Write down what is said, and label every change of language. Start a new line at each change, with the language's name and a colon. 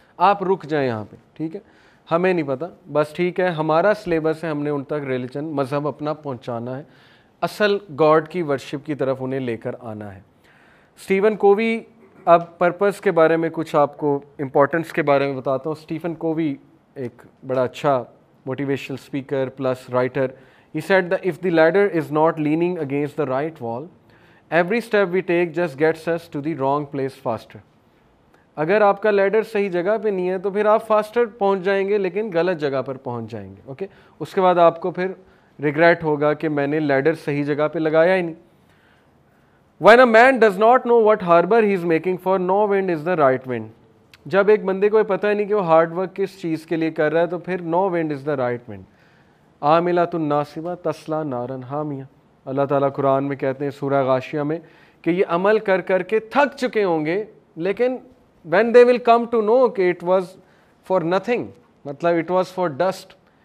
Urdu: آپ رک جائیں یہاں پہ, ٹھیک ہے, ہمیں نہیں پتہ, بس ٹھیک ہے, ہمارا سلیبس ہے, ہم نے ان تک ریلیجن, مذہب اپنا پہنچانا ہے, اصل گاڈ کی ورشپ کی طرف انہیں لے کر آنا ہے. اسٹیفن کووی, اب پرپس کے بارے میں کچھ آپ کو امپورٹنس کے بارے میں بتاتا ہوں. اسٹیفن کووی ایک بڑا اچھا motivational speaker plus writer.
English: He said that if the ladder is not leaning against the right wall, every step we take just gets us to the wrong place faster.
Urdu: اگر آپ کا لیڈر صحیح جگہ پہ نہیں ہے تو پھر آپ فاسٹر پہنچ جائیں گے, لیکن غلط جگہ پر پہنچ جائیں گے. اوکے, اس کے بعد آپ کو پھر ریگریٹ ہوگا کہ میں نے لیڈر صحیح جگہ پہ لگایا ہی نہیں.
English: When a man does not know what harbor he is making for, no wind is the right wind.
Urdu: جب ایک بندے کو پتہ ہی نہیں کہ وہ ہارڈ ورک کس چیز کے لیے کر رہا ہے, تو پھر
English: no wind is the right wind.
Arabic: عاملۃ ناصبہ تصلیٰ نارا حامیہ.
Urdu: اللہ تعالیٰ قرآن میں کہتے ہیں سورہ غاشیہ میں کہ یہ عمل کر کر کے تھک چکے ہوں گے, لیکن
English: when they will come to know
Urdu: کہ
English: it was for nothing,
Urdu: مطلب
English: it was for dust.